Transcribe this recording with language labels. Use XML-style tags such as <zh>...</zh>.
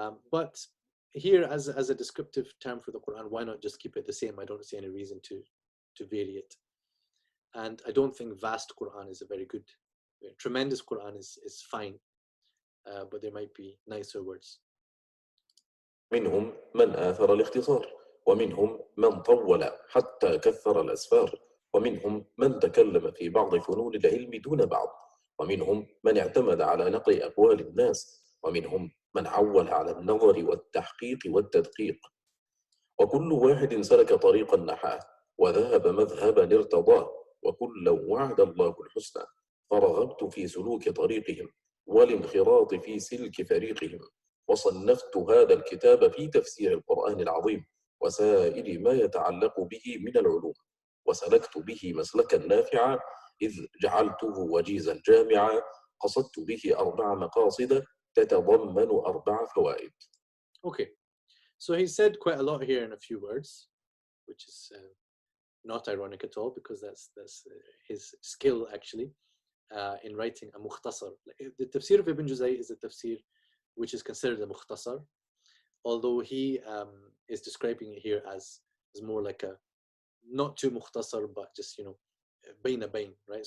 <en>But here, as a descriptive term for the Quran, why not just keep it the same? I don't see any reason to vary it. And I don't think vast Quran is a very good, tremendous Quran is fine, but there might be nicer words.</en> <ar>منهم من آثر الاختصار، ومنهم من طول حتى كثر الأسفار، ومنهم من تكلم في بعض فنون العلم دون بعض، ومنهم من اعتمد على نقل أقوال الناس، ومنهم من عول على النظر والتحقيق والتدقيق، وكل واحد سلك طريق النحاة وذهب مذهبا ارتضاه، وكل وعد الله الحسنى، فرغبت في سلوك طريقهم والانخراط في سلك فريقهم، وصنفت هذا الكتاب في تفسير القرآن العظيم وسائر ما يتعلق به من العلوم، وسلكت به مسلكا نافعا إذ جعلته وجيزا جامعا، قصدت به 4 مقاصد تتضمن 4 فوائد.</ar> <en>Okay, so he said quite a lot here in a few words, which is not ironic at all, because that's his skill actually in writing a mukhtasar. The tafsir of Ibn Juzayy is a tafsir which is considered a mukhtasar, although he is describing it here as more like a not too mukhtasar, but just</en> <ar>baina bain,</ar> <en>right?</en>